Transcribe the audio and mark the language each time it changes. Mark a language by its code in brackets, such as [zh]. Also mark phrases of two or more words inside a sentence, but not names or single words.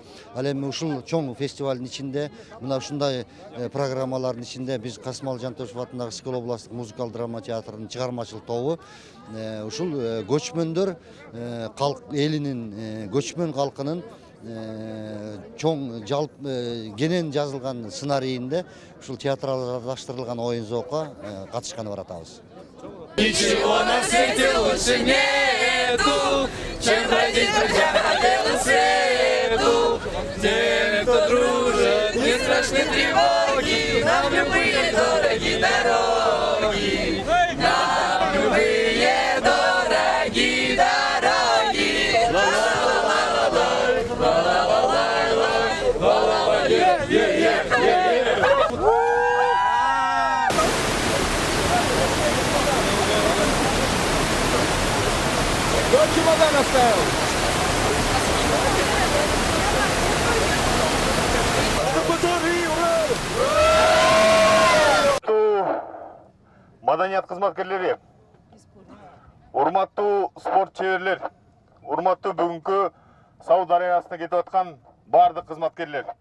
[ky] Ал эми ушул чоң фестивалдын ичинде, мына ушундай программалардын ичинде биз Касымалы Жантошев атындагы Скыл областык музыкалык драма театрынын чыгармачылык тобу ушул көчмөндөр элинин, көчмөн калкынын чоң кенен жазылган сценарийинде ушул театралдаштырылган оюн зоокко катышканы баратабыз. [ru] Ничего на свете лучше нету, чем бродить по белому свету. Тем, кто дружит, не страшны тревоги, нам любые дороги дороги, нам любые дороги дороги. Чемодан оставил. [ky] Маданият кызматкерлери, урматтуу спорт чеберлер, урматтуу бүгүнкү Сауд Арабиясына кетип аткан бардык кызматкерлер.